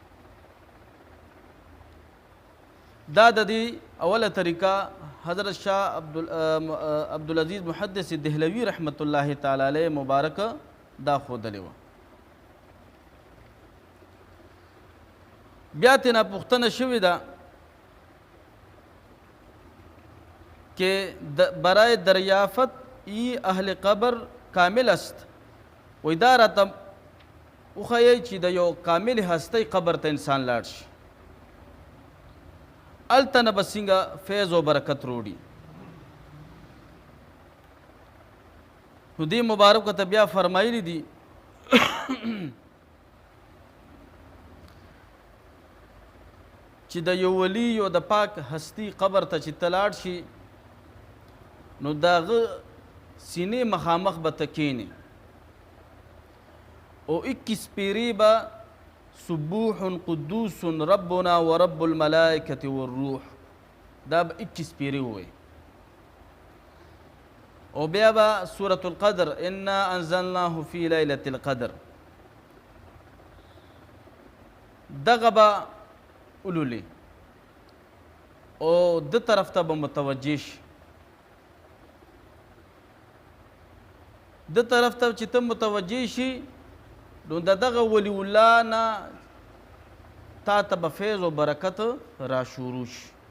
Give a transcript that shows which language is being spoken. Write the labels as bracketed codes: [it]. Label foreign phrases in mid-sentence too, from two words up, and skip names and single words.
[ps] دا د دې اوله طریقه حضرت شاه عبدالعزیز محدث دهلوي [ar] رحمت الله تعالی علیه [ps] مبارک دا ښودلې وه. بیا ترېنه پوښتنه شوې ده [fa] که برای دریافت ای اهل قبر کامل است، [ps] وایي دا راته وښیئ چې د یو کامل هستۍ قبر ته انسان لاړ شي، هلته نه به څنګه فیض و برکت روړي. نو دې مبارکو ته بیا فرمایلی دي چې د یو ولی او د پاک هستی قبر ته چې ته لاړ شي نو د هغه سینې مخامخ به ته کښېنې او 21 پیرې به [ar] سبوح قدوس ربنا ورب الملائکة والروح [ps] دا به 21 پیرې ووایي او بیا به سورة القدر [ar] انا انزلناه فی لیلة القدر [ps] دغه به ولولي او د طرف ته به متوجه شي، د طرف ته چې ته متوجه شي نو د دغه ولی الله نه تا ته به فیض و برکت را شروع شي.